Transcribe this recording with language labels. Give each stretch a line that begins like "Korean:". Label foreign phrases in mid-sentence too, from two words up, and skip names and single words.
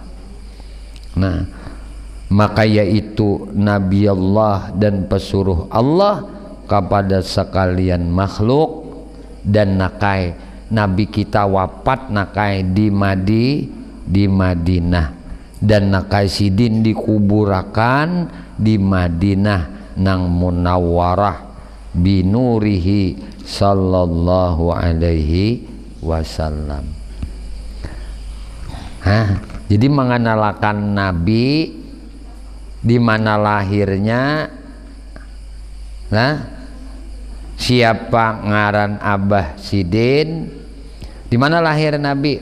Banjar: Nah, maka yaitu Nabi Allah dan pesuruh Allah kepada sekalian makhluk, dan nakai Nabi kita wafat nakai di Madinah, dan nakai sidin dikuburakan di Madinah nang Munawwarah binurihi
Arabic: صلى الله عليه وسلم.
Banjar: Jadi mengenalkan Nabi, di mana lahirnya, siapa ngaran Abah Sidin, di mana lahir Nabi?